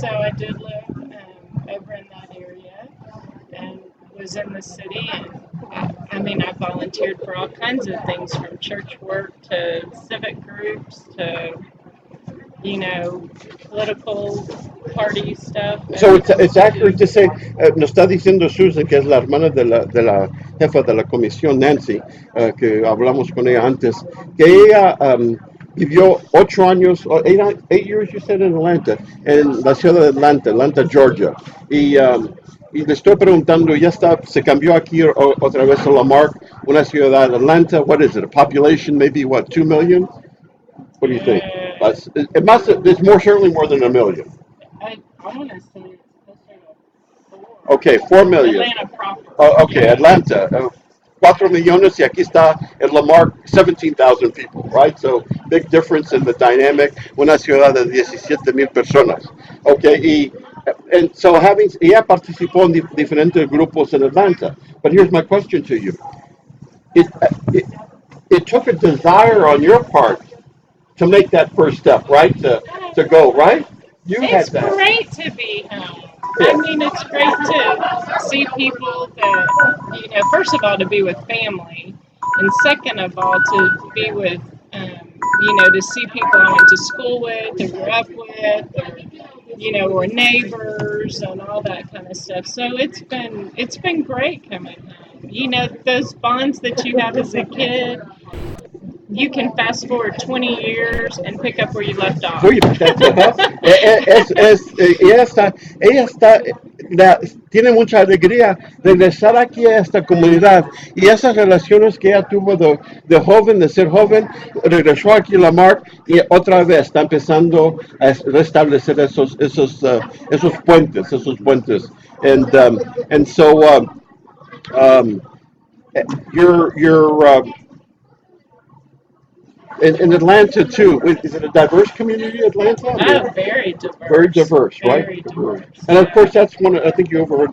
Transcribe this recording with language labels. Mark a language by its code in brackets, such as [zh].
[en] So I did live over in that area and was in the city. And I mean, I volunteered for all kinds of things, from church work to civic groups to, political party stuff. So it's accurate to say, [es] nos está diciendo Susan, que es la hermana de la jefa de la comisión, Nancy, que hablamos con ella antes, que ella vivió 8 años, [en] 8 years, you said, in Atlanta, [es] en la ciudad de Atlanta, Georgia. Y le estoy preguntando, se cambió aquí otra vez a Lamarck, una ciudad de Atlanta. [en] What is it, a population, maybe, 2 million? What do you think? There's certainly more than 1 million. I want to say it's closer to 4. Okay, 4 million. Atlanta proper. Oh, okay, Atlanta. [es] 4 millones, y aquí está en Lamarck, [en] 17,000 people, right? So, big difference in the dynamic. [es] Una ciudad de 17,000 personas. [en] Okay, and so [es] ella participó en diferentes grupos en Atlanta. [en] But here's my question to you. It took a desire on your part to make that first step, right? To go, right? You had It's that. great to be home. I mean, it's great to see people that, first of all, to be with family, and second of all, to be with, to see people I went to school with, or grew up with, or neighbors and all that kind of stuff. So it's been great coming home. Those bonds that you have as a kid, you can fast forward 20 years and pick up where you left off. [es] Oye, ajá. Ella está, tiene mucha alegría de regresar aquí a esta comunidad y esas relaciones que ella tuvo de joven, de ser joven, regresó aquí a Lamar y otra vez está empezando a restablecer esos puentes. [en] And so, um, you're in Atlanta too. Is it a diverse community, Atlanta? I mean, Oh, very diverse. very diverse, right? Very diverse. And of course, that's one. I think you overheard.